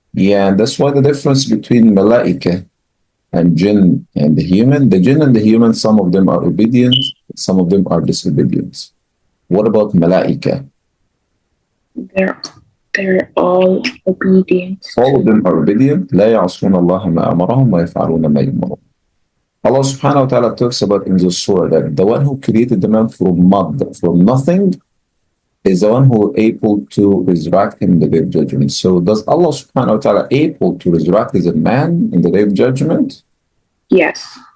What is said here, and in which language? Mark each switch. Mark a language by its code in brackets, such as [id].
[en] Yeah, that's why the difference between malaika and jinn and the human. The jinn and the human, some of them are obedient, some of them are disobedient. What about malaika? They're all obedient. All of them are obedient. [ar] لا يعصون الله ما أمرهم ويفعلون ما يؤمرون. [en] Allah subhanahu wa ta'ala talks about in the surah that the one who created the man from mud, from nothing, is the one who is able to resurrect him in the day of judgment. So does Allah subhanahu wa ta'ala able to resurrect as a man in the day of judgment? Yes.